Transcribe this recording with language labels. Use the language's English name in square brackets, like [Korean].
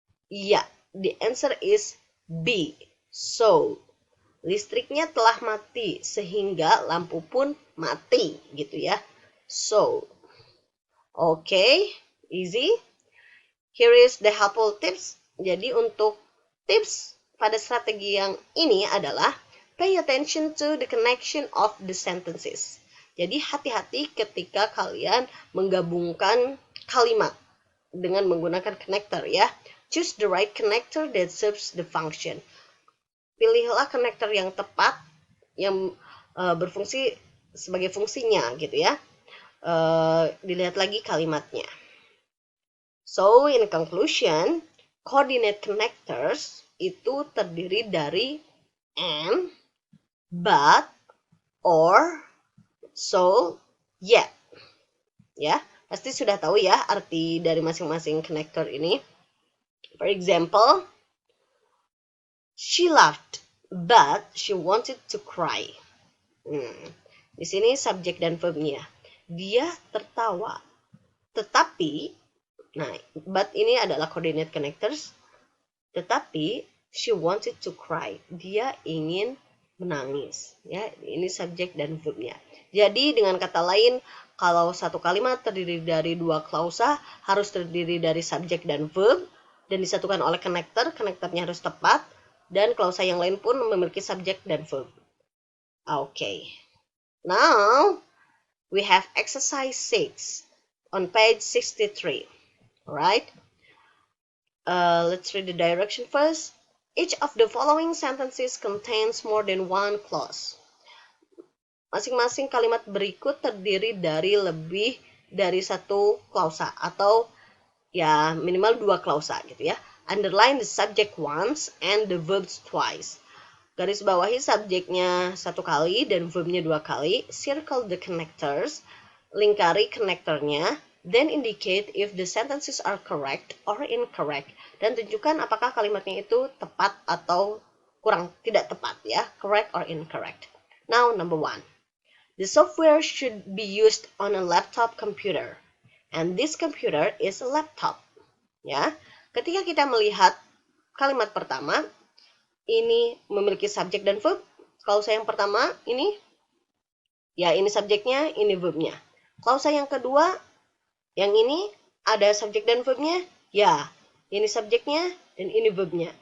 [English] Yeah, the answer is B. [Indonesian] So, listriknya telah mati sehingga lampu pun mati gitu ya. [English] So, okay, easy. Here is the helpful tips. [Indonesian] Jadi untuk tips pada strategi yang ini adalah [English] pay attention to the connection of the sentences. [Indonesian] Jadi hati-hati ketika kalian menggabungkan kalimat dengan menggunakan connector ya. [English] Choose the right connector that serves the function. [Indonesian] Pilihlah connector yang tepat yang berfungsi sebagai fungsinya gitu ya. Dilihat lagi kalimatnya. [English] So, in conclusion, coordinate connectors [Indonesian] itu terdiri dari [English] and, but, or, so, yet. [Indonesian] Ya, pasti sudah tahu ya arti dari masing-masing connector ini. [English] For example, she laughed, but she wanted to cry. [Indonesian] Di sini subjek dan verbnya. Dia tertawa, tetapi, nah, but ini adalah coordinate connectors, tetapi [English] she wanted to cry. [Indonesian] Dia ingin menangis. Ya, ini subjek dan verbnya. Jadi dengan kata lain, kalau satu kalimat terdiri dari dua klausa, harus terdiri dari subjek dan verb, dan disatukan oleh connector, connectornya harus tepat, dan klausa yang lain pun memiliki subjek dan verb. [English] Okay. Now, we have exercise 6 on page 63. Alright? Let's read the direction first. Each of the following sentences contains more than one clause. [Indonesian] Masing-masing kalimat berikut terdiri dari lebih dari satu klausa atau ya minimal dua klausa gitu ya. [English] Underline the subject once and the verbs twice. [Indonesian] Garis bawahi subjeknya satu kali dan verbnya dua kali. [English] Circle the connectors. [Indonesian] Lingkari connectornya. [English] Then indicate if the sentences are correct or incorrect. [Indonesian] Dan tunjukkan apakah kalimatnya itu tepat atau kurang tidak tepat ya. [English] Correct or incorrect. Now, number 1. The software should be used on a laptop computer. And this computer is a laptop. [Indonesian] Ya, ketika kita melihat kalimat pertama, ini memiliki subjek dan verb. Klausa yang pertama ini, ya ini subjeknya, ini verbnya. Klausa yang kedua, yang ini ada subjek dan verbnya, ya ini subjeknya dan ini verbnya.